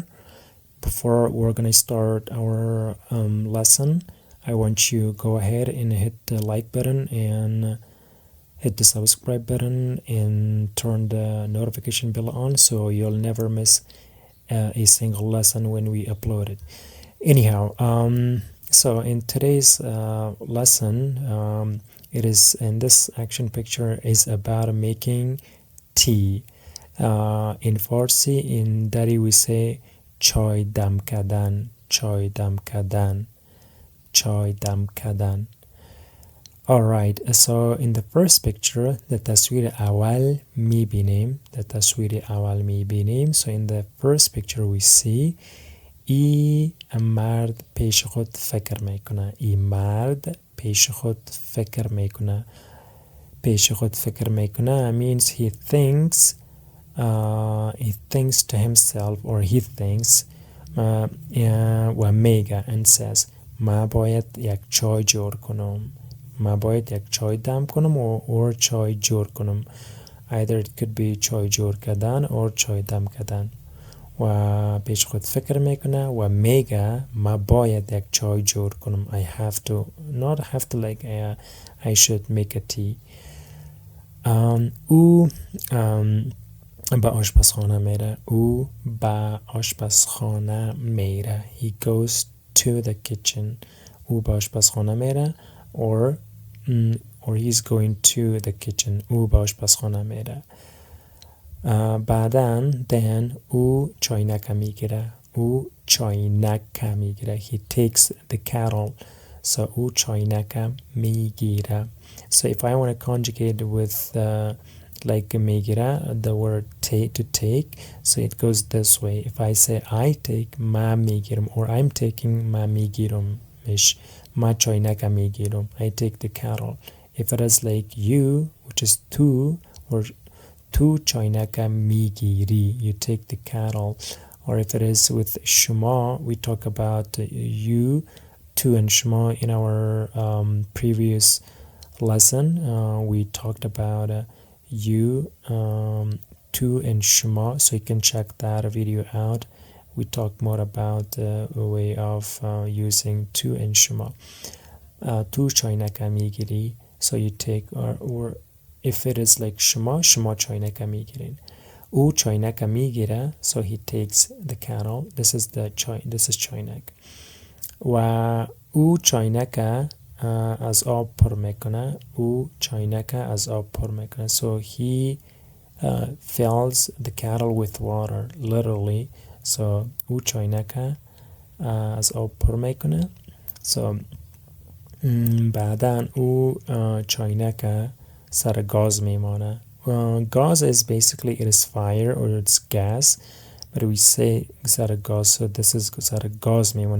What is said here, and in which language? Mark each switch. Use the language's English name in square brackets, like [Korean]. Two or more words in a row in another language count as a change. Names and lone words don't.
[English] Before we're gonna start our lesson, I want you to go ahead and hit the like button and hit the subscribe button and turn the notification bell on so you'll never miss a single lesson when we upload it. Anyhow, so in today's lesson, it is in this action picture is about making tea. In Farsi, in Dari we say [Persian] چای دم کردن, چای دم کردن, چای دم کردن. [English] Alright, so in the first picture, the [Persian] تصویر اول میبینیم, [English] the [Persian] تصویر اول میبینیم. [English] So in the first picture we see [Persian] ای مرد پیش خود فکر میکنه. ای مرد پیش خود فکر میکنه. پیش خود فکر میکنه [English] means he thinks to himself, or he thinks [Persian] و میگه [English] and says [Persian] ما باید یک چای جور کنم. ما باید یک چای دم کنم or چای جور کنم. [English] Either it could be [Persian] چای جور کردن [English] or [Persian] چای دم کردن. و پیش خود فکر میکنه و میگه ما باید یک چای جور کنم. [English] I have to, not have to, like I should make a tea. [Persian] او به آشپزخانه میره. او به آشپزخانه میره. [English] He goes to the kitchen. [Persian] او به آشپزخانه میره [English] or he's going to the kitchen. [Persian] او به آشپزخانه میره. بعدن then او چاینک میگیره. او چاینک میگیره. [English] He takes the kettle. [Persian] So او چاینک میگیره. [English] So if I want to conjugate with like میگیره, the word to take, so it goes this way. If I say I take, [Persian] ما میگیرم, [English] or I'm taking, [Persian] ما میگیرم. ما چاینک میگیرم. [English] I take the kettle. If it is like you, which is to, or [Persian] تو چاینک میگیری, [English] you take the kettle. Or if it is with شما, we talk about you, to and شما in our previous lesson. We talked about you, to and شما, so you can check that video out. We talk more about the way of using to and شما. [Persian] تو چاینک میگیری, [English] so you take, or if it is like [Persian] شما چاینک میگیرین. او چاینک میگیره, [English] so he takes the kettle. This is [Persian] چاینک. و او چاینک از آب پر میکنه. او چاینک از آب پر میکنه. [English] So he fills the kettle with water, literally. [Persian] So او چاینک از آب پر میکنه. So بعدن او چاینک سر گاز میمانه. [English] Gas is basically, it is fire or it's gas, but we say [Persian] سر گاز, [English] so this is [Persian] سر گاز میمانه.